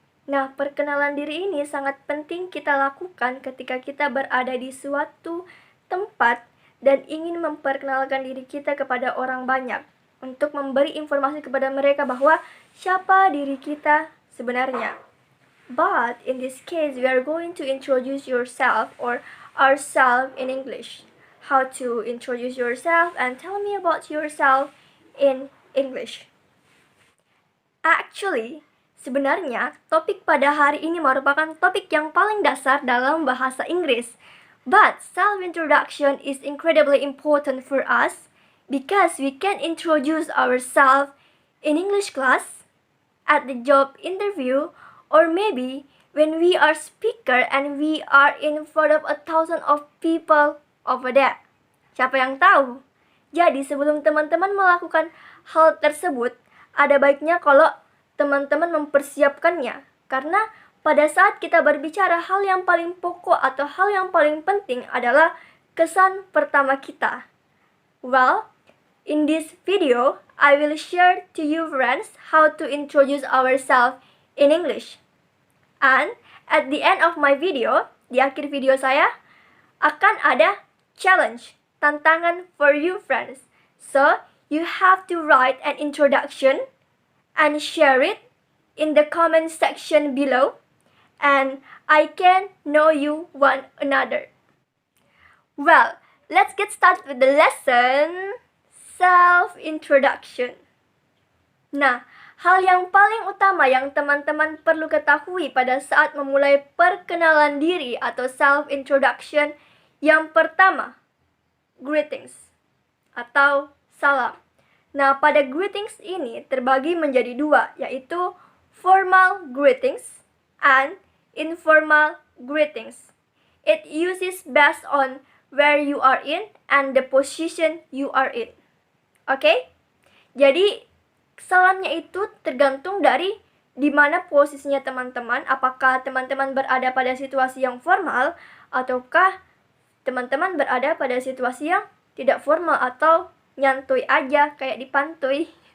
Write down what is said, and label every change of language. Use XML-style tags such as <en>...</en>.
<id>Nah, perkenalan diri ini sangat penting kita lakukan ketika kita berada di suatu tempat dan ingin memperkenalkan diri kita kepada orang banyak, untuk memberi informasi kepada mereka bahwa siapa diri kita sebenarnya.</id> <en>But in this case, we are going to introduce yourself or ourselves in English. How to introduce yourself and tell me about yourself in English. Actually,</en> <id>sebenarnya topik pada hari ini merupakan topik yang paling dasar dalam bahasa Inggris.</id> <en>But self-introduction is incredibly important for us because we can introduce ourselves in English class, at the job interview, or maybe when we are speaker and we are in front of 1,000 of people over there.</en> <id>Siapa yang tahu? Jadi sebelum teman-teman melakukan hal tersebut, ada baiknya kalau teman-teman mempersiapkannya. Karena pada saat kita berbicara, hal yang paling pokok atau hal yang paling penting adalah kesan pertama kita.</id> <en>Well, in this video, I will share to you friends how to introduce ourselves in English. And at the end of my video,</en> <id>di akhir video saya, akan ada</id> <en>challenge,</en> <id>tantangan</id> <en>for you friends. So, you have to write an introduction and share it in the comment section below. And I can know you one another. Well, let's get started with the lesson, self-introduction.</en> <id>Nah, hal yang paling utama yang teman-teman perlu ketahui pada saat memulai perkenalan diri atau self-introduction, yang pertama, greetings atau salam. Nah, pada greetings ini terbagi menjadi dua, yaitu</id> <en>formal greetings and informal greetings. It uses based on where you are in and the position you are in. Oke?</en> <id>Jadi, salamnya itu tergantung dari di mana posisinya teman-teman, apakah teman-teman berada pada situasi yang formal ataukah teman-teman berada pada situasi yang tidak formal atau nyantuy aja kayak di pantai.</id>